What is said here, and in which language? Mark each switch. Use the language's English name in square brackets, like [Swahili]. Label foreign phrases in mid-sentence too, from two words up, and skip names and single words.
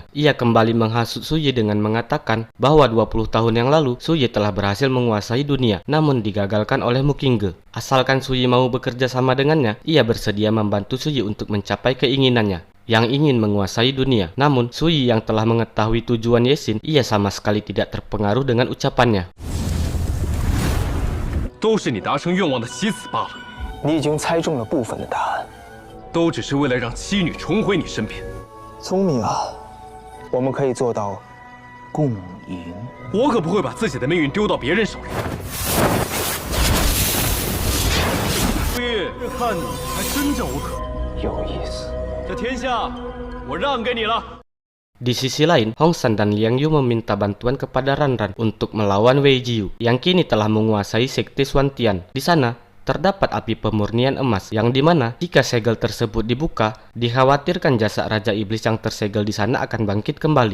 [Indonesian] Ia kembali menghasut Suyi dengan mengatakan bahwa 20 tahun yang lalu Suyi telah berhasil menguasai dunia, namun digagalkan oleh Mukinge. Asalkan Suyi mau bekerja sama dengannya, ia bersedia membantu Suyi untuk mencapai keinginannya, yang ingin menguasai dunia. Namun, Suyi yang telah mengetahui tujuan Ye-Xin, ia sama sekali tidak terpengaruh dengan ucapannya. [Chinese] 都是你达成愿望的棋子罢了。你已经猜中了部分的答案。都只是为了让妻女重回你身边。聪明啊，我们可以做到共赢。我可不会把自己的命运丢到别人手里。傅玉，看你还真叫我可有意思。这天下，我让给你了。 [Indonesian] Di sisi lain, Hong San dan Liang Yu meminta bantuan kepada Ranran untuk melawan Wei Jiu yang kini telah menguasai sekte Xuantian. Di sana terdapat api pemurnian emas, yang dimana jika segel tersebut dibuka, dikhawatirkan jasad Raja Iblis yang tersegel di sana akan bangkit kembali.